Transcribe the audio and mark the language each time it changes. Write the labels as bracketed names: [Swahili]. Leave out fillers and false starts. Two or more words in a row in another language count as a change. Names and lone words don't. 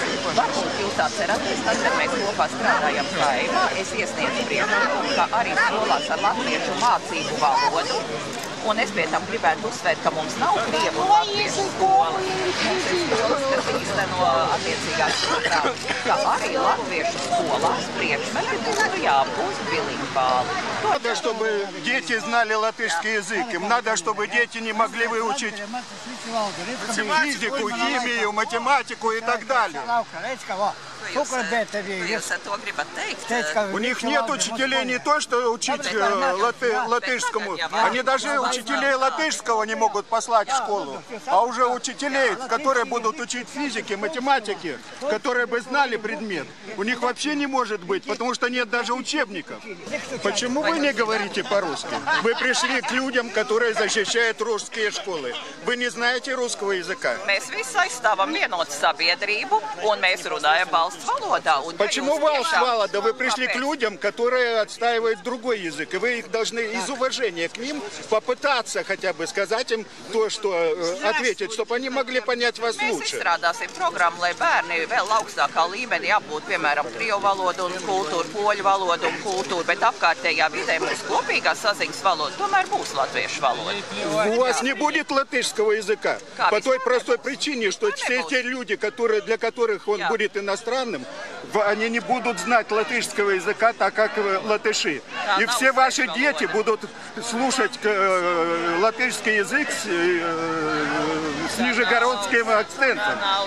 [Latvian] Varbūt jūs atceraties, tad, kad mēs kopā strādājam Kaimā, es iesniedzu priekšlikumu, ka arī skolās ar latviešu mācību valodu. Un es pie tam gribētu uzsvērt, ka mums nav krievu un latviešu skola. Mums ir skolas, kas īsteno attiecīgās programmas, ka arī latviešu skolās priekšmeti būtu jāapgūst bilingvāli. [Russian] Надо, чтобы дети знали латышский язык. Им надо, чтобы дети не могли выучить физику, химию, математику и так далее. [Latvian] Jūs ar to gribat teikt? [Russian] У них нет учителей не то, что учить латышскому. Они даже учителей латышского не могут послать в школу. А уже учителей, которые будут учить физике, математике, которые бы знали предмет, у них вообще не может быть, потому что нет даже учебников. Почему вы не говорите по-русски? Вы пришли к людям, которые защищают русские школы. Вы не знаете русского языка. [Latvian] Mēs visi aizstāvam vienotu sabiedrību, un mēs runājam valsts valodā. Почему valsts valoda? [Russian] Вы пришли к людям, которые отстаивают другой язык, и вы их должны из уважения к ним попытаться хотя бы сказать им то, что ответить, чтобы они могли понять вас [Latvian] Mēs [Russian] лучше. [Latvian] izstrādāsim programmu, lai bērni vēl augstākā līmenī apgūtu, piemēram, krievu valodu un kultūru, poļu valodu un kultūru, bet apkārtējā vidē mūsu kopīgā saziņas valoda tomēr būs latviešu valoda. [Russian] У вас не будет латышского языка по той простой причине, что все те люди, для которых он будет иностранным, они не будут знать латышского языка так, как латыши. И все ваши дети будут слушать латышский язык с нижегородским акцентом.